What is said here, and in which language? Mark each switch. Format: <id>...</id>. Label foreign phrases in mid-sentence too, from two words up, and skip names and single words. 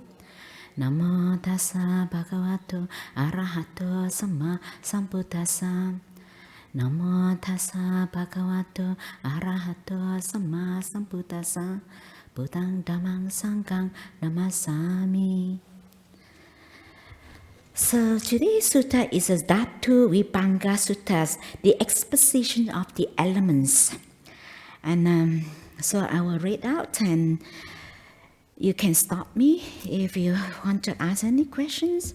<pi>Namo tassa bhagavato arahato samma sambuddhassa. Namo tassa bhagavato arahato samma sambuddhassa. Buddhaṃ dhammāṃ sanghaṃ namasami.</pi> <en>So today's sutta is a Dhātuvibhaṅga sutta, the exposition of the elements. And so I will read out, and you can stop me if you want to ask any questions.</en>